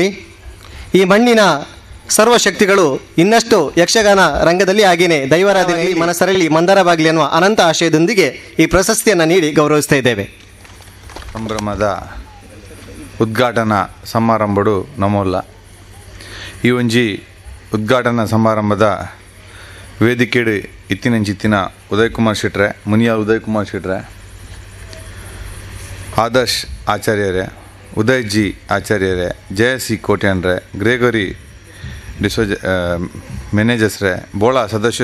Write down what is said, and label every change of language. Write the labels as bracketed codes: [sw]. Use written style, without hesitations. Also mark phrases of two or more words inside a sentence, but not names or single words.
[kn] ಈ ಮಣ್ಣಿನ ಸರ್ವಶಕ್ತಿಗಳು ಇನ್ನಷ್ಟು ಯಕ್ಷಗಾನ ರಂಗದಲ್ಲಿ ಹಾಗೆಯೇ ದೈವಾರಾಧನೆಯಲ್ಲಿ ಮನಸ್ಸರಲ್ಲಿ ಮಂದರವಾಗಲಿ ಅನ್ನುವ ಅನಂತ ಆಶಯದೊಂದಿಗೆ ಈ ಪ್ರಶಸ್ತಿಯನ್ನು ನೀಡಿ ಗೌರವಿಸ್ತಾ ಇದ್ದೇವೆ. [tcy] ಸಂಭ್ರಮದ ಉದ್ಘಾಟನಾ ಸಮಾರಂಭಡು ನಮೋಲ್ಲ. ಈ ಒಂಜಿ ಉದ್ಘಾಟನಾ ಸಮಾರಂಭದ ವೇದಿಕೆಡು ಇತ್ತಿನಂಚಿತ್ತಿನ ಉದಯ್ ಕುಮಾರ್ ಶೆಟ್ರೆ, ಮುನಿಯಾ ಉದಯ್ ಕುಮಾರ್ ಶೆಟ್ರೆ, ಆದರ್ಶ್ ಆಚಾರ್ಯರೇ, ಉದಯ್ ಜಿ ಆಚಾರ್ಯರೇ, ಜಯಸಿ ಕೋಟ್ಯಾನ್ರೆ, ಗ್ರೇಗೋರಿ ಡಿಸೋಜ ಮ್ಯಾನೇಜರ್ಸ್ರೆ, ಬೋಳಾ ಸದಸ್ಯ